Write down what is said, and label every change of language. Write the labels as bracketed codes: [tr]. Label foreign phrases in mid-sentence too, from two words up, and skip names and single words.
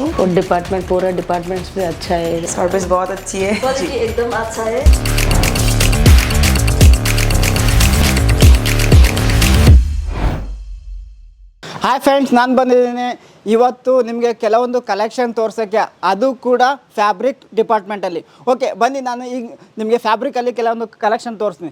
[hi] और डिपार्टमेंट पूरा डिपार्टमेंट्स भी अच्छा है, सर्विस बहुत अच्छी है, क्वालिटी एकदम अच्छा है। [en] hi friends, [kn] ನಾನು ಬಂದಿದ್ದೀನಿ ಇವತ್ತು ನಿಮಗೆ ಕೆಲವೊಂದು ಕಲೆಕ್ಷನ್ ತೋರ್ಸೋಕ್ಕೆ, ಅದು ಕೂಡ ಫ್ಯಾಬ್ರಿಕ್ ಡಿಪಾರ್ಟ್ಮೆಂಟಲ್ಲಿ. ಓಕೆ ಬನ್ನಿ, ನಾನು ಈಗ ನಿಮಗೆ ಫ್ಯಾಬ್ರಿಕಲ್ಲಿ ಕೆಲವೊಂದು ಕಲೆಕ್ಷನ್ ತೋರಿಸ್ತೀನಿ.